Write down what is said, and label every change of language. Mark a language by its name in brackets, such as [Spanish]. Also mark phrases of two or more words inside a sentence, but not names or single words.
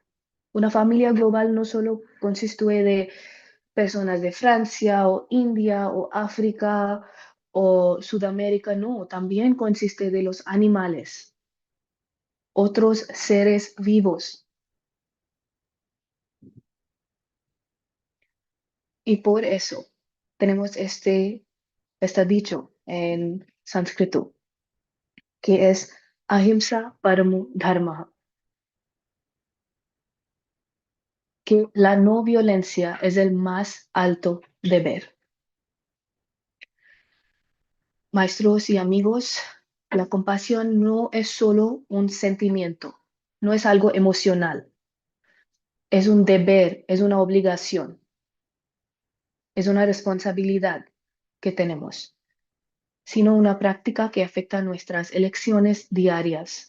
[Spanish] Una familia global no solo consiste de personas de Francia o India o África o Sudamérica, no, también consiste de los animales, otros seres vivos. Y por eso tenemos este dicho en sánscrito, que es [Sanskrit] ahimsa paramo dharma, [Spanish] que la no violencia es el más alto deber. Maestros y amigos, la compasión no es solo un sentimiento, no es algo emocional, es un deber, es una obligación, es una responsabilidad que tenemos, sino una práctica que afecta nuestras elecciones diarias.